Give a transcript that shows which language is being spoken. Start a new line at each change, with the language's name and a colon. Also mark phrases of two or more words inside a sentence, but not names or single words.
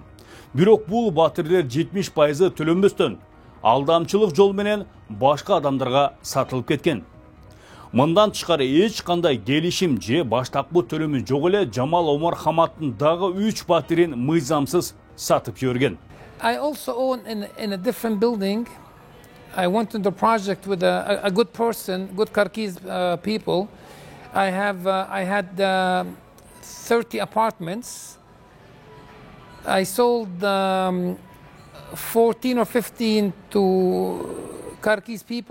Kyrgyz: Бирок бул батирлер 70% төлөнбөстөн алдамчылык жол менен башка адамдарга сатылып кеткен. Мындан тышкары эч кандай келишим же баштапкы төлөмү жок эле Жамал Омар Хаматтын дагы 3 батирин мыйзамсыз сатып жиберген.
English: I also own in a different building. I went into the project with a good person, good Kyrgyz people. I had 30 apartments. I sold 14 or 15 to Kyrgyz people.